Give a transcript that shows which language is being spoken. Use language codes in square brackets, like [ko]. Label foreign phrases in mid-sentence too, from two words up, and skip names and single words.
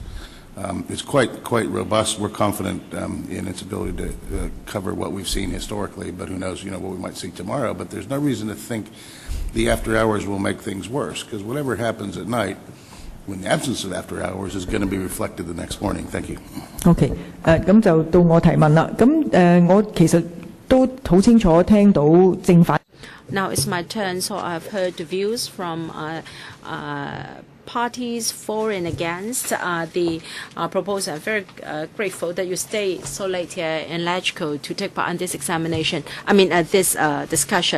[en] It's quite robust. We're confident in its ability to cover what we've seen historically, but who knows, what we might see tomorrow. But there's no reason to think the after hours will make things worse, because whatever happens at night, in the absence of after hours, is going to be reflected the next morning. Thank you. [yue] OK， 咁就到我提問啦。咁我其實都好清楚聽到正反。 [en] Now it's my turn, so I've heard the views from parties for and against the proposal. I'm very grateful that you stay so late here in LegCo to take part in this examination. This discussion.